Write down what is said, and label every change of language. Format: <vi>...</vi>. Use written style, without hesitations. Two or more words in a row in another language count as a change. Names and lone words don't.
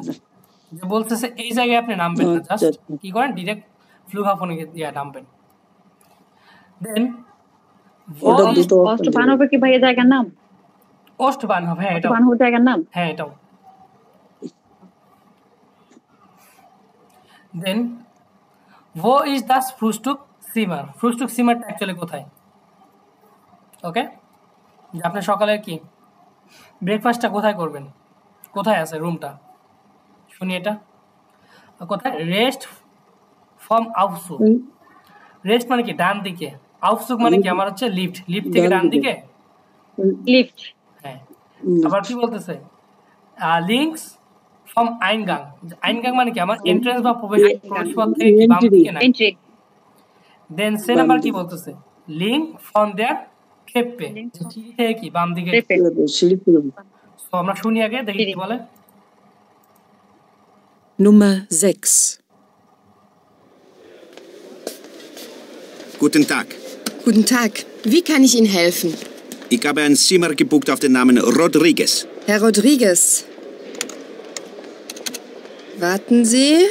<bn>যে বলতেছে এই জায়গায় আপনি নামবেন না, জাস্ট কি করেন ডিরেক্ট ফ্লুগহাফেনে গিয়ে নামবেন। দেন অষ্টবানহফ কি ভাইয়া জায়গার নাম? অষ্টবানহফ, হ্যাঁ এটা অষ্টবানহফ জায়গার নাম, হ্যাঁ এটাও।</bn> <de>দেন wo ist das Frühstückszimmer?</de> <bn>ফ্রুস্টুকসিমারটা অ্যাকচুয়ালি কোথায়? ওকে, যে আপনি সকালে কি ব্রেকফাস্টটা কোথায় করবেন? কোথায় আছে রুমটা? শুনি এটা কোথায়?</bn> <de>Rechts vom Aufzug.</de> <bn>রেস্ট মানে কি ডান দিকে, আউটসুক মানে কি আমার হচ্ছে লিফট, লিফট থেকে ডান দিকে লিফট। হ্যাঁ, আবার কি বলতেছে?</bn> <de>Links vom Eingang.</de> <bn>আইনগাং মানে কি আমার এন্ট্রান্স বা প্রবেশপথ থেকে কি বাম দিকে না। দেন সে নাম্বার কি বলতেছে?</bn> <de>Links von der Treppe,</de> <bn>সিঁড়ি থেকে কি বাম দিকে। তো আমরা শুনি আগে, দেখি কি বলে।</bn> <de>Nummer 6. Guten Tag. Guten Tag. Wie kann ich Ihnen helfen? Ich habe ein Zimmer gebucht auf den Namen Rodriguez. Herr Rodriguez. Warten Sie.</de>